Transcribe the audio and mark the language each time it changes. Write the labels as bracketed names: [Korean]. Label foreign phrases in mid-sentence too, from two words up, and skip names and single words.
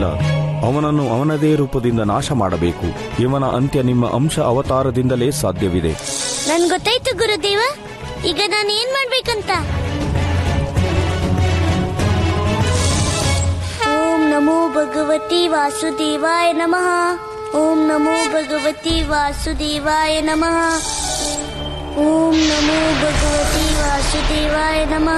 [Kannada] ಅವನನ್ನು ಅವನದೇ ರೂಪದಿಂದ ನಾಶ ಮಾಡಬೇಕು. ಇವನ ಅಂತ್ಯ ನಿಮ್ಮ ಅಂಶ ಅವತಾರದಿಂದಲೇ ಸಾಧ್ಯವಿದೆ. ನನ್ ಗೊತ್ತಾಯ್ತು ಗುರುದೇವ. ಈಗ ನಾನು ಏನ್ ಮಾಡ್ಬೇಕಂತ? [Sanskrit] ಓಂ ನಮೋ ಭಗವತಿ ವಾಸುದೇವಾಯ ನಮಃ. ಓಂ ನಮೋ ಭಗವತಿ ವಾಸುದೇವಾಯ ನಮಃ. ಓಂ ನಮೋ ಭಗವತಿ ವಾಸುದೇವಾಯ ನಮಃ.